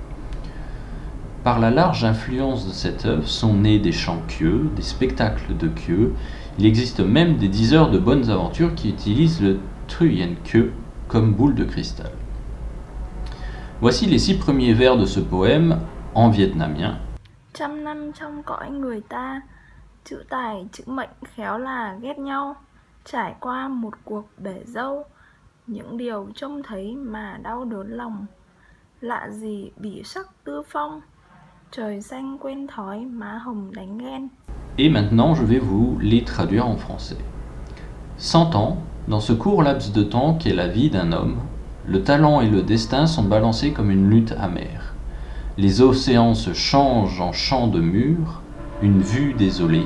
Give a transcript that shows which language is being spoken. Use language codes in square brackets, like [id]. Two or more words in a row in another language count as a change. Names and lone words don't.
[fr] Par la large influence de cette œuvre sont nés des chants Kieu, des spectacles de Kieu. Il existe même des diseurs de bonnes aventures qui utilisent le Truyen Kieu comme boule de cristal. Voici les 6 premiers vers de ce poème en vietnamien. [vi] Trăm năm trong cõi người ta, chữ tài chữ mệnh khéo là ghét nhau, trải qua một cuộc bể dâu, những điều trông thấy mà đau đớn lòng, lạ gì bỉ sắc tư phong, trời xanh quên thói má hồng đánh ghen. [fr] Et maintenant, je vais vous les traduire en français. 100 ans, dans ce court laps de temps qu'est la vie d'un homme, le talent et le destin sont balancés comme une lutte amère. Les océans se changent en champs de murs, une vue désolée.